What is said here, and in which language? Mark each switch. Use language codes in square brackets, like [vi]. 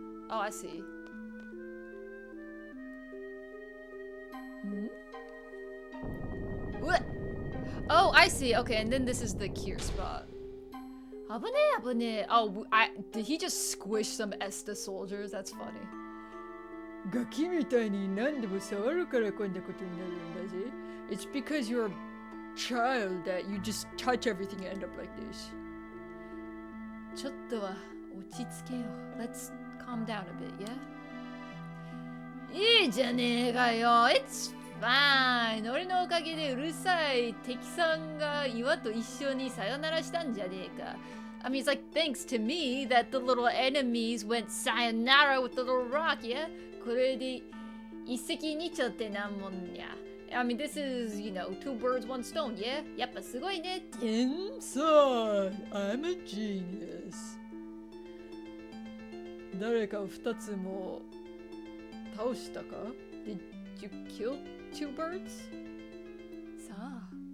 [en] Oh, I see. Hmm? What? Oh, I see. Okay, and then this is the cure spot. [ja] Abune, abune. [en] Oh, did he just squish some Esta soldiers? That's funny. [ja] ガキみたいに何でも触るからこんなことになるんだぜ。 [en] It's because you're a child that you just touch everything and end up like this. [ja] ちょっとは落ち着けよ。 [en] Let's calm down a bit, yeah? [ja] いいじゃねえかよ。 [en] It's fine. [ja] 俺のおかげでうるさい敵さんが岩と一緒にさよならしたんじゃねえか。 [en] I mean, it's like thanks to me that the little enemies went sayonara with the little rock, yeah? [ja] これで一石二鳥ってなんもんや。 [en] I mean, this is, you know, two birds, one stone, yeah? [ja] やっぱすごいね。天才 [en] I'm a genius. [ja] 誰か二つも倒したか [en] Did you kill two birds? [ja] さあ。